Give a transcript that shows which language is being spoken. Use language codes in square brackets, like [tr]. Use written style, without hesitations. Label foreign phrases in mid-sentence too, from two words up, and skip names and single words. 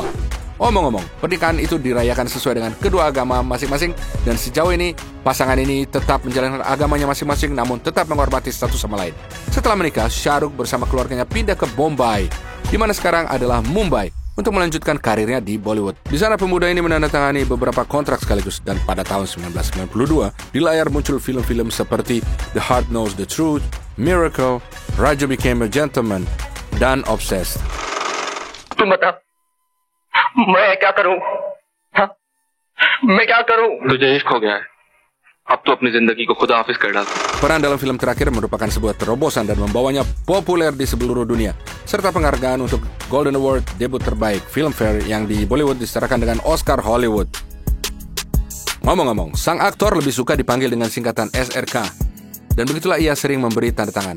[id] Omong-omong, pernikahan itu dirayakan sesuai dengan kedua agama masing-masing, dan sejauh ini pasangan ini tetap menjalankan agamanya masing-masing namun tetap menghormati satu sama lain. Setelah menikah, Shah Rukh bersama keluarganya pindah ke Bombay, di mana sekarang adalah Mumbai, untuk melanjutkan karirnya di Bollywood. Di sana pemuda ini menandatangani beberapa kontrak sekaligus, dan pada tahun 1992 di layar muncul film-film seperti The Heart Knows the Truth, Miracle, Raja Became a Gentleman, dan Obsessed. [hi] तुम बता मैं क्या करूं? हाँ? मैं क्या करूं? तुझे इश्क हो गया है. अब तो अपनी जिंदगी को खुदा हाफिज कर डाल. [id] Peran dalam film terakhir merupakan sebuah terobosan dan membawanya populer di seluruh dunia, serta penghargaan untuk Golden Award debut terbaik Filmfare yang di Bollywood disetarakan dengan Oscar Hollywood. Ngomong-ngomong, sang aktor lebih suka dipanggil dengan singkatan SRK, dan begitulah ia sering memberi tanda tangan.